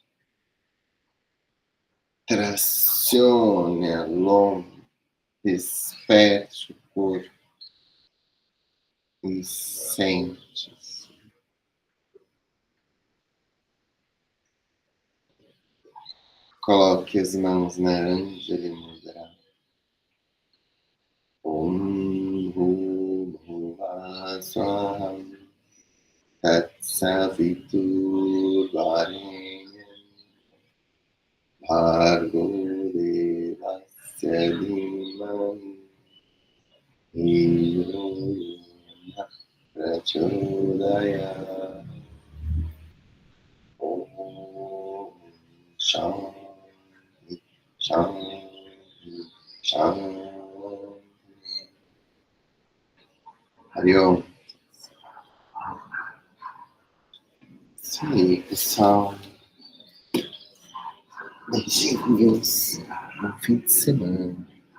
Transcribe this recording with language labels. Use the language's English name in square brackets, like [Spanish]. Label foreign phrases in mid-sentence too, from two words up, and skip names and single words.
[Portuguese] Tracione a lomba, desperte o corpo e sente-se. Coloque as mãos na [Sanskrit] अञ्जलि मुद्रा. ओम् भुवः स्वाहा तत्सवितुर्वरेण्यम् भर्गो देवस्य धीमामि धियो योन प्रचोदयात्. ओम् शान्ति शान्ति शान्ति. हरि ओम्. [Portuguese] Isso aí, pessoal. Beijinhos. Bom fim de semana.